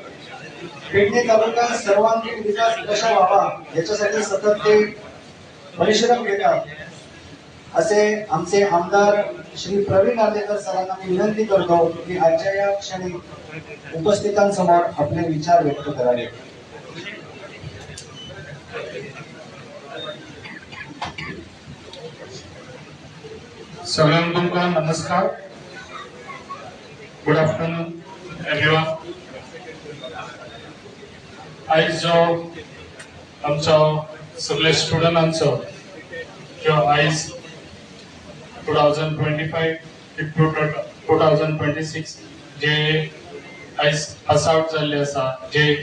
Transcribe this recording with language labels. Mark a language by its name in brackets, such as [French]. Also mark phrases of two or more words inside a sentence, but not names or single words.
[Marathi] पेडणे तालुका सर्वांगीण विकास कसा व्हावा याच्यासाठी सतत ते परिश्रम घेतात असे आमचे आमदार श्री प्रवीण आर्लेकर सरांना मी विनंती करतो की आजच्या या क्षणी उपस्थितांसमोर आपले विचार व्यक्त करावे। [Konkani] सगळ्यांना तुमका नमस्कार, [English] Good afternoon everyone. [Konkani] आज जो आमचो सगळे स्टुडंटांचो जो आज 2025 to 2026 जे आज [English] pass out [Konkani] जाल्ले आसा जे